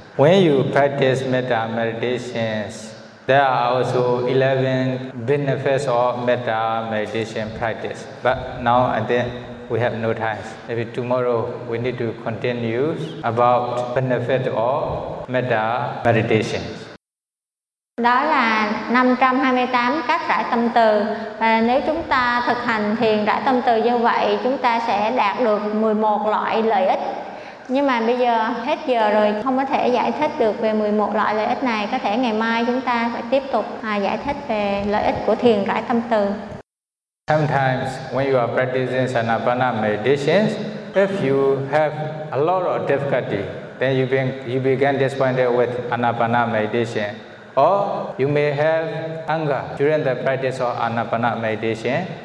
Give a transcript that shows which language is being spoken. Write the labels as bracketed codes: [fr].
[en] When you practice metta meditations, there are also 11 benefits of metta meditation practice. But now and then we have no time. Maybe tomorrow we need to continue about benefit of metta meditation. [vi] Đó là 528 cách rải tâm từ. Và nếu chúng ta thực hành thiền rải tâm từ như vậy, chúng ta sẽ đạt được 11 loại lợi ích. Nhưng mà bây giờ hết giờ rồi, không có thể giải thích được về 11 loại lợi ích này. Có thể ngày mai chúng ta phải tiếp tục giải thích về lợi ích của thiền rải tâm từ. [en] Sometimes when you are practicing Sanapana meditation, if you have a lot of difficulty, then you begin disappointed with Anapana meditation. Or you may have anger during the practice of Anapana meditation.